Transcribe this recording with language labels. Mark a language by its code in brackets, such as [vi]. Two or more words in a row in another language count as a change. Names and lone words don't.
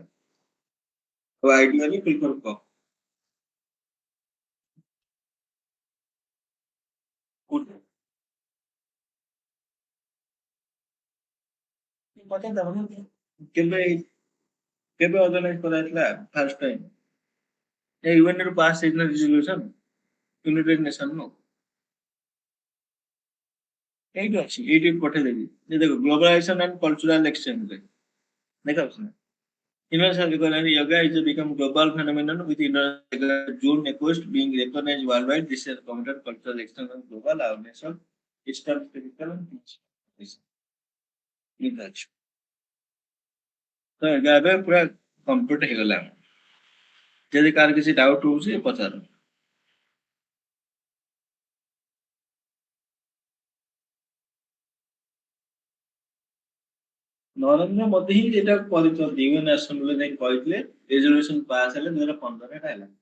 [or] ଆଉ [en] ideally prefer [or] କର କୋଉଟା ପଚାରିଦବ ନା କେବେ କେବେ ଅର୍ଗାନାଇଜ କରାଯାଇଥିଲା [en] first time, [or] ଏ ୟୁଏନ ରୁ ପାସ୍ ହେଇଥିଲା ରିଜଲ୍ୟୁସନ ୟୁନାଇଟେଡ ନେସନ ରୁ। ଏଇଠି ଅଛି, ଏଇଠି ପଠେଇଦେବି। ଯେ ଦେଖ [en] globalization and cultural exchange [or] ଦେଖା ଅଛି ନା। [en] Universal Economic Yoga is become global phenomenon with June 21st being recognized worldwide. This has promoted cultural exchange and global awareness of Eastern spiritual and peace. [or] ତ ଏବେ ପୁରା କମ୍ପ୍ଲିଟ ହେଇଗଲା। ଯଦି କାହାର କିଛି ଡାଉଟ ହଉଛି ପଚାର। ନରେନ୍ଦ୍ର ମୋଦି ହିଁ ଏଇଟା କରିଛନ୍ତି, ୟୁଏନ ଆସେମ୍ବଲି ଯାଇ କହିଥିଲେ [en] resolution pass [or] ହେଲେ 2015 ରେ ହେଲା।